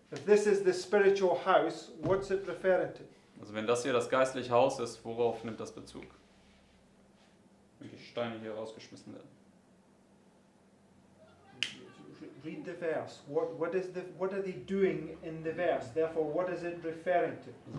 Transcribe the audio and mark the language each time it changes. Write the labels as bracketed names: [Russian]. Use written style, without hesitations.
[English] If this is the spiritual house, what's it referring to? [German] Also wenn das hier das geistliche Haus ist, worauf nimmt das Bezug? Wenn die Steine hier rausgeschmissen werden. [English] Read the verse. What are they doing in the verse? Therefore, what is it referring to?